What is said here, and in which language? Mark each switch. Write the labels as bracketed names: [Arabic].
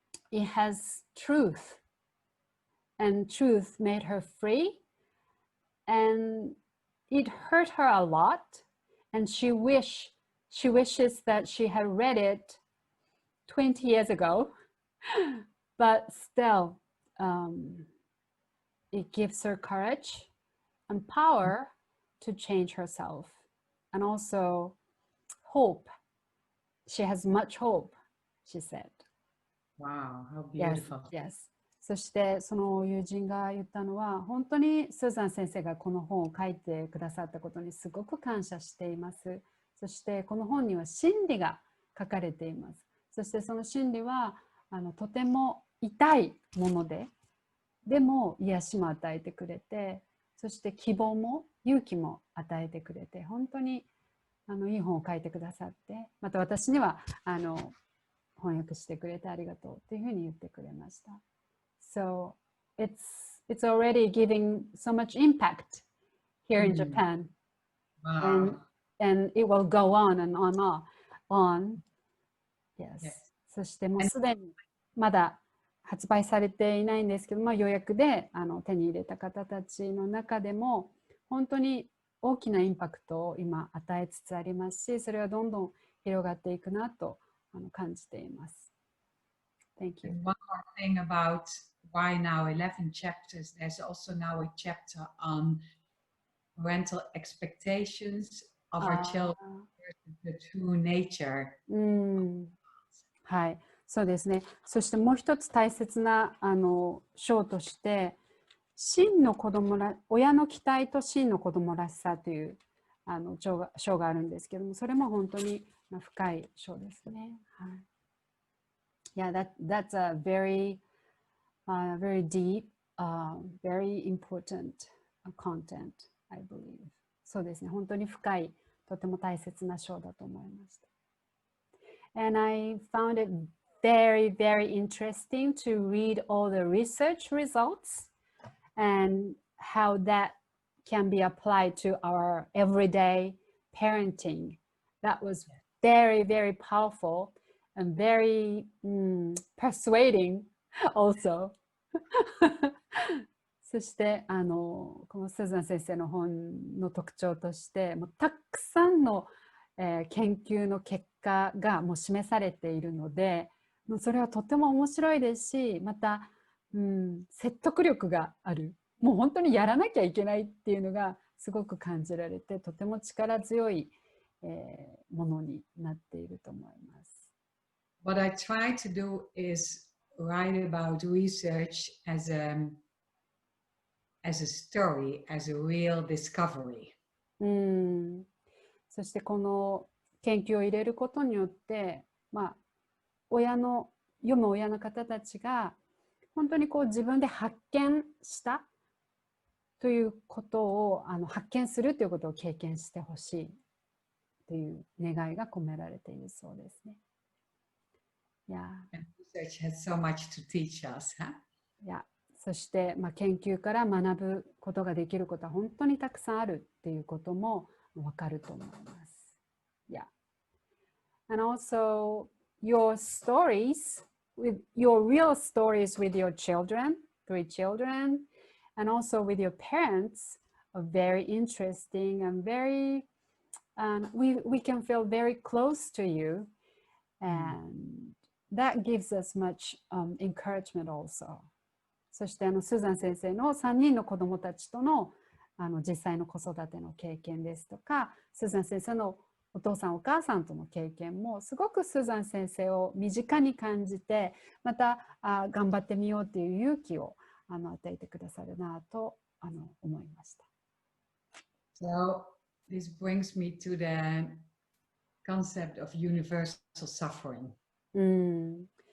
[English] it has truth, and truth made her free, and it hurt her a lot, and she wishes that she had read it 20 years ago, but still, it gives her courage and power to change herself, and also hope. She has much hope, she said. Wow, how beautiful. Yes, yes. [Japanese] そしてその友人が言ったのは、本当にスーザン先生がこの本を書いてくださったことにすごく感謝しています。そしてこの本には真理が書かれています。そしてその真理はとても痛いものでも癒しも与えてくれて、そして希望も勇気も与えてくれて、本当にいい本を書いてくださって、また私には翻訳してくれてありがとうというふうに言ってくれました。 [English] So it's already giving so much impact here in Japan. Wow. And it will go on and on. Yes. [Japanese] そしてもうすでにまだ発売されていないんですけど、予約で手に入れた方たちの中でも本当に大きなインパクトを今与えつつありますし、それはどんどん広がっていくなと感じています。 [English] Thank you. And one more thing about why now 11 chapters. There's also now a chapter on parental expectations of our children versus the true nature. [Japanese] はい、そうですね。そしてもう一つ大切な章として、真の子供ら、親の期待と真の子供らしさという章があるんですけども、それも本当に深い章ですね。はい。 [English] Yeah, that's a very deep, very important content, I believe. [Japanese] そうですね。本当に深い、とても大切な章だと思いました。 [English] And I found it very, very interesting to read all the research results and how that can be applied to our everyday parenting. That was very, very powerful and very persuading also. [Japanese] そしてこのスーザン先生の本の特徴としてもうたくさんの、研究の結果がもう示されているのでもうそれはとても面白いですしまた、説得力があるもう本当にやらなきゃいけないっていうのがすごく感じられてとても力強い、ものになっていると思います。 [English] What I try to do is write about research as a story, as a real discovery. [Japanese] そしてこの研究を入れることによって、読む親の方たちが本当にこう自分で発見したということを発見するということを経験してほしいという願いが込められているそうですね。 [English] And research has so much to teach us, huh? [Japanese] そして、研究から学ぶことができることは本当にたくさんあるっていうこともわかると思います。 [English] And also your stories, your real stories with your children, 3 children, and also with your parents are very interesting and very, we can feel very close to you, and that gives us much encouragement also. [Japanese] そしてスーザン先生の3人の子どもたちとの実際の子育ての経験ですとか、スーザン先生のお父さんお母さんとの経験もすごくスーザン先生を身近に感じて、また頑張ってみようという勇気を与えてくださるなと思いました。 [English] So this brings me to the concept of universal suffering.